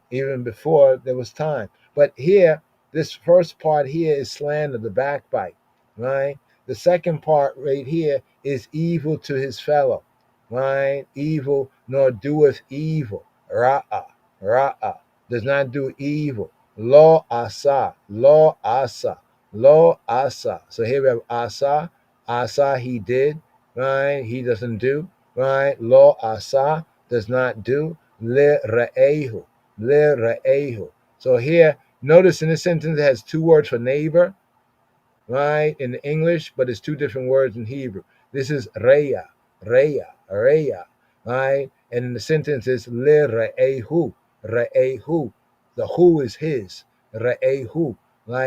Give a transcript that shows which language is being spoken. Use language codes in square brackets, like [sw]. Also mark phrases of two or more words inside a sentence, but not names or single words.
[en] Even before there was time. But here, this first part here is slander, the backbite, right? The second part right here is evil to his fellow, right? Evil nor doeth evil. [he] רעה, רעה, [en] does not do evil. [he] לא עשה, לא עשה, לא עשה. [en] So here we have [he] עשה, עשה [en] he did, right? He doesn't do, right? [he] לא עשה [en] does not do. [he] לרעהו, לרעהו. [en] So here, notice in this sentence it has two words for neighbor, right, in English, but it's two different words in Hebrew. This is [he] רע, רע, רע, [en] right? And in the sentence is [he] לרעהו, רעהו. [en] The who is his, re'ehu, right?